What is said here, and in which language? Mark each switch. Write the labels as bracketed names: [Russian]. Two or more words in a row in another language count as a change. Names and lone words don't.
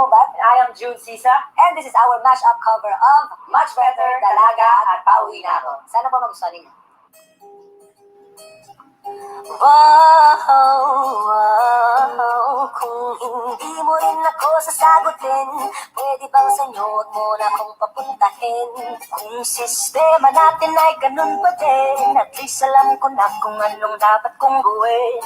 [English] Mubat, and I am June Sisa, and this is our mashup cover of Much Better, Dalaga at Pauwi na Ako. [Filipino] Sana po magustuhan ninyo. Wow, kung hindi mo rin ako sasagutin, pwede bang sa'yo wag mo na akong papuntahin? Kung sistema natin ay ganun pa din, at least alam ko na kung anong dapat kong gawin.